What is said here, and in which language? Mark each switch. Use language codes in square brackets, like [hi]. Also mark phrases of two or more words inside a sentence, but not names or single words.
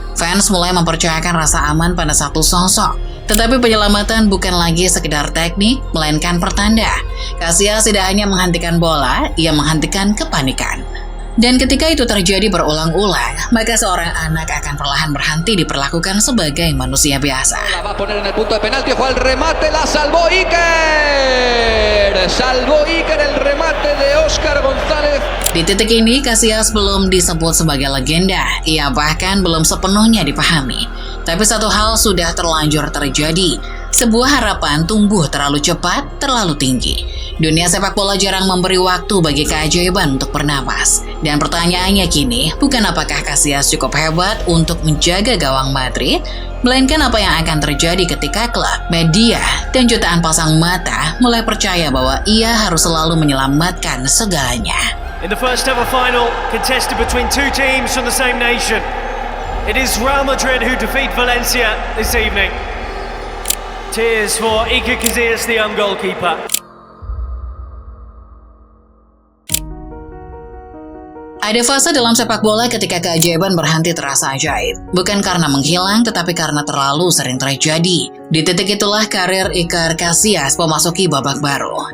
[id] Fans mulai mempercayakan rasa aman pada satu sosok. Tetapi penyelamatan bukan lagi sekedar teknik, melainkan pertanda. Casillas tidak hanya menghentikan bola, ia menghentikan kepanikan. Dan ketika itu terjadi berulang-ulang, maka seorang anak akan perlahan berhenti diperlakukan sebagai manusia biasa. [es] La va a poner en el punto de penalti, ojo al remate, la salvó Iker. Salvó Iker el remate de Óscar González. [id] Di titik ini, Casillas belum disebut sebagai legenda. Ia bahkan belum sepenuhnya dipahami. Tapi satu hal sudah terlanjur terjadi. Sebuah harapan tumbuh terlalu cepat, terlalu tinggi. Dunia sepak bola jarang memberi waktu bagi keajaiban untuk bernapas. Dan pertanyaannya kini, bukan apakah Casillas cukup hebat untuk menjaga gawang Madrid, melainkan apa yang akan terjadi ketika klub, media, dan jutaan pasang mata mulai percaya bahwa ia harus selalu menyelamatkan segalanya. [en] In the first ever final, contested between two teams from the same nation, it is Real Madrid who defeat Valencia this evening. Tears for Iker Casillas, the young goalkeeper. [id] Ada fase dalam sepak bola ketika keajaiban berhenti terasa ajaib. Bukan karena menghilang, tetapi karena terlalu sering terjadi. Di titik itulah karir Iker Casillas memasuki babak baru.